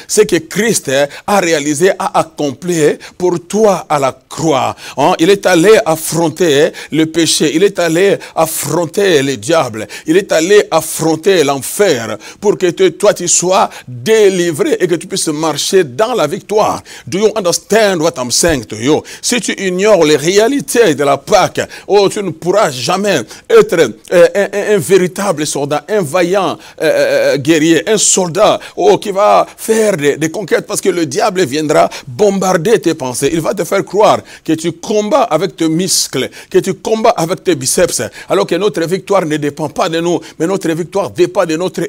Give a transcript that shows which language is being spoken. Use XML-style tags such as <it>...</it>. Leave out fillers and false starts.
<fr>Ce que Christ a réalisé, a accompli pour toi à la croix. Il est allé affronter le péché, il est allé affronter le diable, il est allé affronter l'enfer, pour que toi tu sois délivré et que tu puisses marcher dans la victoire.</fr> <en>Do you understand what I'm saying to you?</en> <fr>Si tu ignores les réalités de la Pâque, oh, tu ne pourras jamais être un véritable soldat, un vaillant guerrier, un soldat qui va faire des conquêtes, parce que le diable viendra bombarder tes pensées. Il va te faire croire que tu combats avec tes muscles, que tu combats avec tes biceps, alors que notre victoire ne dépend pas de nous, mais notre victoire dépend de notre</fr>